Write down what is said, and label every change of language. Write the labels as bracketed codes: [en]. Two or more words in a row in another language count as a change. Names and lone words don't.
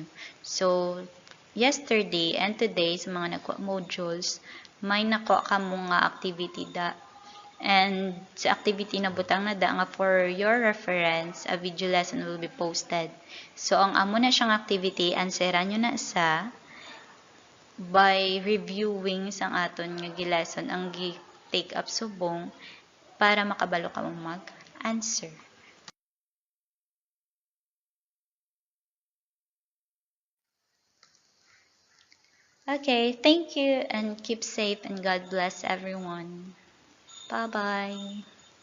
[hil] So, [en] yesterday and today [hil] sa mga nakuha modules, may nakuha ka mga activity da. [en] And [hil] sa activity na butang na da nga [en] for your reference, a video lesson will be posted. [hil] So, ang amo na siyang activity, answeran nyo na sa [en] by reviewing [hil] sang aton nga gi-lesson ang [en] take up [hil] subong para makabalo ka mong mag-answer. [en] Okay, thank you and keep safe and God bless everyone. Bye-bye.